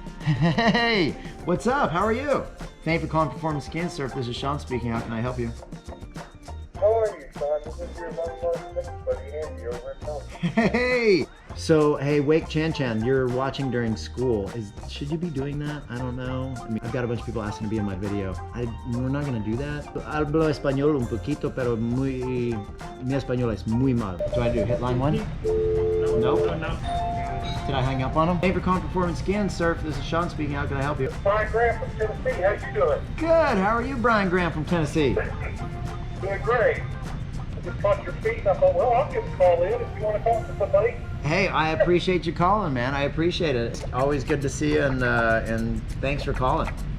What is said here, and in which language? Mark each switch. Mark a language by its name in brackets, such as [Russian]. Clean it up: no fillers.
[English] Hey, what's up? How are you? Thank you for calling Performance Ski and Surf. This is Shaun speaking. How can I help you? How are you, Shaun? This is your long-lost buddy Andy over at home. Hey! So, hey, Wake Chan Chan, you're watching during school. Should you be doing that? I don't know. I mean, I've got a bunch of people asking to be in my video. We're not gonna do that. [Spanish] Hablo español un poquito, pero mi español es muy mal. [English] Do I do hit line one? No. Did I hang up on him? Hey, for calling Performance Ski and Surf. This is Shaun speaking. How can I help you? Brian Graham from Tennessee. How you doing? Good. How are you, Brian Graham from Tennessee? Doing great. I just caught your feet and I thought, well, I'll give a call in if you want to talk to somebody. Hey, I appreciate you calling, man. I appreciate it. It's always good to see you, and thanks for calling.